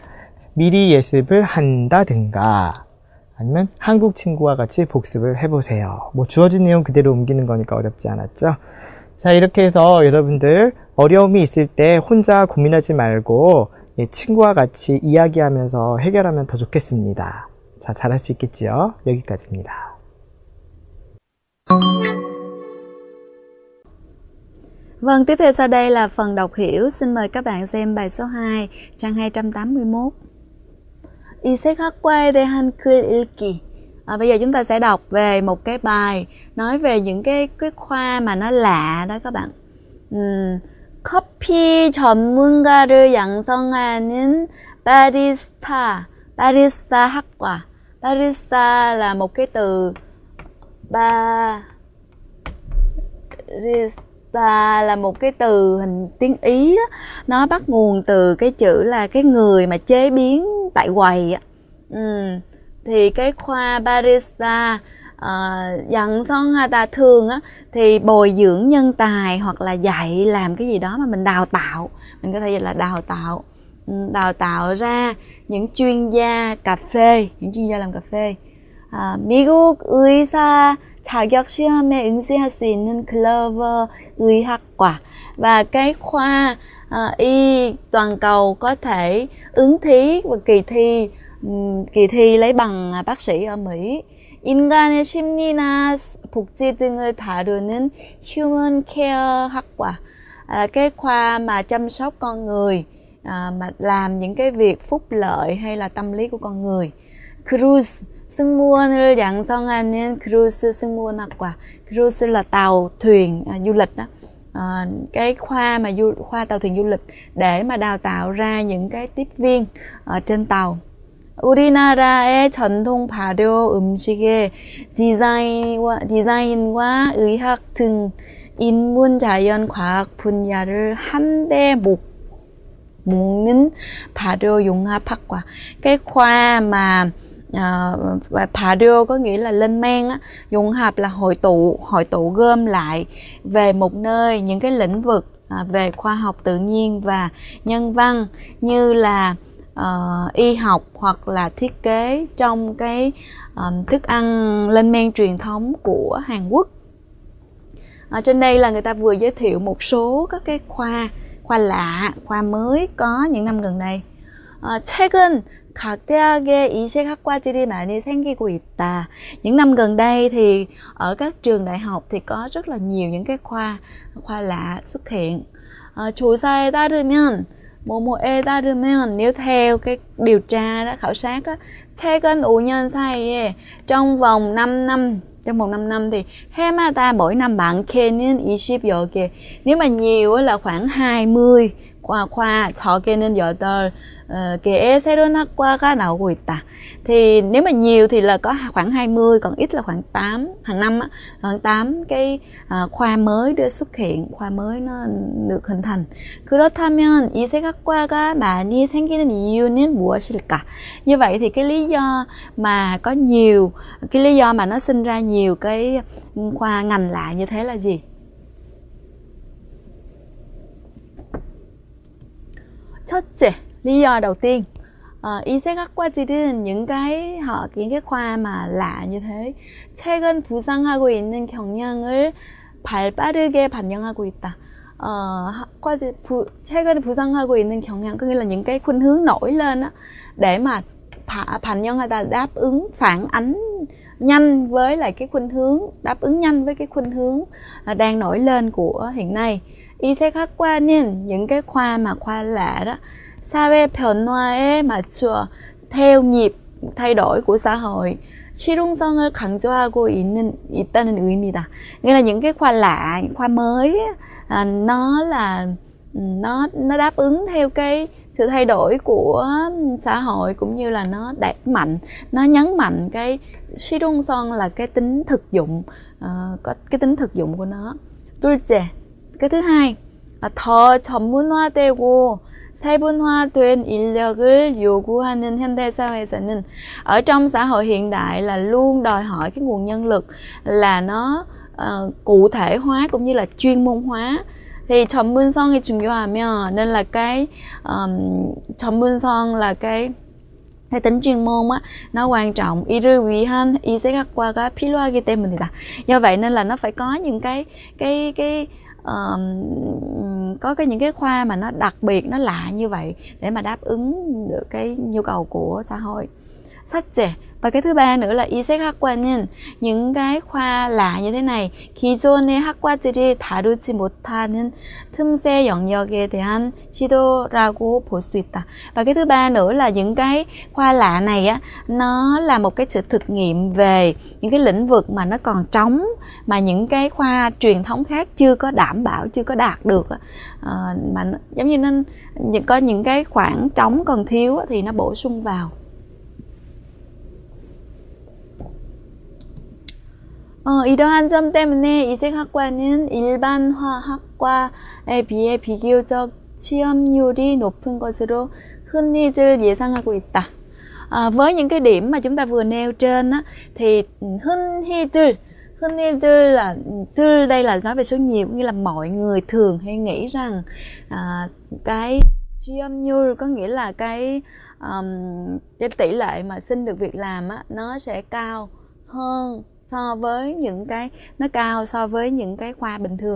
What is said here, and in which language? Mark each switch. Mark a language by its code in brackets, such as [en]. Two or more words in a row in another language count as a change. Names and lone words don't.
[ko] 미리 예습을 한다든가 아니면 한국 친구와 같이 복습을 해보세요. 뭐 주어진 내용 그대로 옮기는 거니까 어렵지 않았죠? 자, 이렇게 해서 여러분들 어려움이 있을 때 혼자 고민하지 말고 친구와 같이 이야기하면서 해결하면 더 좋겠습니다. 자, 잘할 수 있겠지요? 여기까지입니다. [vi] Vâng, tiếp theo sau đây là phần đọc hiểu. Xin mời các bạn xem bài số 2, trang 281. [ko] 이색학과에 대한 글 읽기. [vi] Bây giờ chúng ta sẽ đọc về một cái bài nói về những cái khoa mà nó lạ đó các bạn. [ko] 커피 전문가를 양성하는 바리스타 학과. [vi] Barista là một cái từ, barista là một cái từ hình tiếng Ý á. Nó bắt nguồn từ cái chữ là cái người mà chế biến tại quầy á. Thì cái khoa barista 양성하다 thường á thì bồi dưỡng nhân tài hoặc là dạy làm cái gì đó mà mình đào tạo, mình có thể gọi là đào tạo ra những chuyên gia cà phê, những chuyên gia làm cà phê. [ko] 미국 의사 자격 시험에 응시할 수 있는 클로버 의학과. [vi] Và cái khoa y toàn cầu có thể ứng thí và kỳ thi lấy bằng bác sĩ ở Mỹ. [ko] 인간의 심리나 복지 등을 다루는 Human Care 학과. [vi] Cái khoa mà chăm sóc con người, mà làm những cái việc phúc lợi hay là tâm lý của con người. [ko] Cruise, 승무원을 양성하는 cruise 승무원 학과. [vi] Cruise là tàu thuyền du lịch đó. Cái khoa mà khoa tàu thuyền du lịch để mà đào tạo ra những cái tiếp viên ở trên tàu. [ko] 우리나라의 전통 발효 음식의 디자인과 의학 등 인문 자연 과학 분야를 한데 묶는 발효 융합 학과. [vi] Cái khoa mà 발효 có nghĩa là lên men á, 융합 là hội tụ gom lại về một nơi những cái lĩnh vực về khoa học tự nhiên và nhân văn như là y học hoặc là thiết kế trong cái thức ăn lên men truyền thống của Hàn Quốc. Trên đây là người ta vừa giới thiệu một số các cái khoa lạ, khoa mới có những năm gần đây. [ko] 최근 각 대학에 이색학과들이 많이 생기고 있다. [vi] Những năm gần đây thì ở các trường đại học thì có rất là nhiều những cái khoa lạ xuất hiện. [ko] 조사에 따르면 뭐뭐에 따르면, [vi] nếu theo cái điều tra đó, khảo sát đó, [ko] 최근 5년 사이에 [vi] trong vòng 5 năm thì [ko] 해마다 [vi] mỗi năm [ko] 많게는 20여 개. [vi] Nếu mà nhiều là khoảng 20 khoa, [ko] 적게는 8개의 새로운 학과가 나오고 있다. [vi] Thì nếu mà nhiều thì là có khoảng 20, còn ít là khoảng 8, hàng năm á, khoảng 8 cái khoa mới được xuất hiện, khoa mới nó được hình thành. [ko] 그렇다면 이색학과가 많이 생기는 이유는 무엇일까? [vi] Như vậy thì cái lý do mà nó sinh ra nhiều cái khoa ngành lạ như thế là gì? 첫째, lý do đầu tiên, 이색학과들은 những cái khoa mà lạ như thế, [ko] 최근 부상하고 있는 경향을 발빠르게 반영하고 있다. 최근 부상하고 있는 경향 [vi] có nghĩa là những cái khuynh hướng nổi lên á, để mà 반영하다 đáp ứng, phản ánh nhanh với lại cái khuynh hướng, đáp ứng nhanh với cái khuynh hướng đang nổi lên của hiện nay. 이색학과는 những cái khoa lạ đó, [ko] 사회 변화에 맞춰 [vi] theo nhịp thay đổi của xã hội, [ko] 실용성을 강조하고 있다는 의미다. [vi] Nghĩa là những cái khoa lạ, những khoa mới nó đáp ứng theo cái sự thay đổi của xã hội, cũng như là nó nhấn mạnh cái 실용성 là cái tính thực dụng, có cái tính thực dụng của nó. 둘째, cái thứ hai, [ko] 더 전문화되고 세분화된 인력을 요구하는 현대 사회에서는, [vi] ở trong xã hội hiện đại là luôn đòi hỏi cái nguồn nhân lực là nó cụ thể hóa cũng như là chuyên môn hóa. [ko] Thì 전문성이 중요하면, [vi] nên là cái 전문성 là cái tính chuyên môn á, nó quan trọng. [ko] 이를 위한 이색학과가 필요하기 때문이다. [vi] Do vậy nên là nó phải có những cái có những cái khoa mà nó đặc biệt, nó lạ như vậy để mà đáp ứng được cái nhu cầu của xã hội. [ko] 삭제. [vi] Và cái thứ ba nữa là [ko] 이색학과는 [vi] những cái khoa lạ như thế này [ko] 기존의 학과들이 다루지 못하는 틈새 영역에 대한 시도라고 볼 수 있다. [vi] Và cái thứ ba nữa là những cái khoa lạ này á, nó là một cái sự thực nghiệm về những cái lĩnh vực mà nó còn trống, mà những cái khoa truyền thống khác chưa có đảm bảo, chưa có đạt được, mà giống như nó có những cái khoảng trống còn thiếu thì nó bổ sung vào. [ko] 이러한 점 때문에 이색학과는 일반 화학과에 비해 비교적 취업률이 높은 것으로 흔히들 예상하고 있다. [vi] Với những cái điểm mà chúng ta vừa nêu trên á, thì 흔히들 là đây là nói về số nhiều, nghĩa là mọi người thường hay nghĩ rằng cái 취업률 có nghĩa là cái tỷ lệ mà xin được việc làm á, nó sẽ cao hơn so với những cái, nó cao so với những cái khoa bình thường.